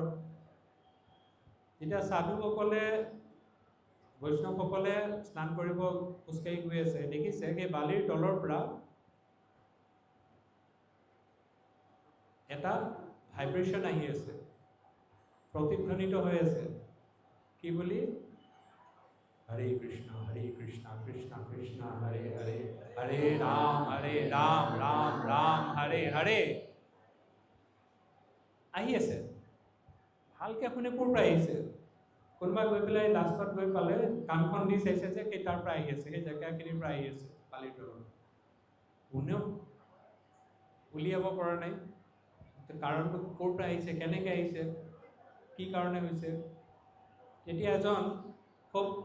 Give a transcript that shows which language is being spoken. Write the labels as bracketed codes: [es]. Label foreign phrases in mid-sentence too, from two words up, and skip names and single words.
[as] যেতিয়া সাধুসকলে, বৈষ্ণৱসকলে স্নান কৰিব খোজকাঢ়ি গৈ আছে, দেখিছে সেই বালিৰ তলৰ পৰা এটা ভাইব্ৰেশ্যন আহি আছে, প্ৰতিধ্বনিত হৈ আছে। কি বুলি? Hare Krishna, Krishna Krishna, Hare Hare, Hare Ram, Ram Ram, Hare Hare. আহি আছে ভালকে শুনে ক'ৰ পৰা আহিছে কোনোবা গৈ পেলাই লাষ্টত গৈ পালে কাণখন দি চাইছে যে কেইটাৰ পৰা আহি আছে সেই জেগাখিনিৰ পৰা আহি আছে পালিটো কোনেও উলিয়াব পৰা নাই কাৰণটো ক'ৰ পৰা আহিছে কেনেকৈ আহিছে কি কাৰণে হৈছে তেতিয়া এজন খুব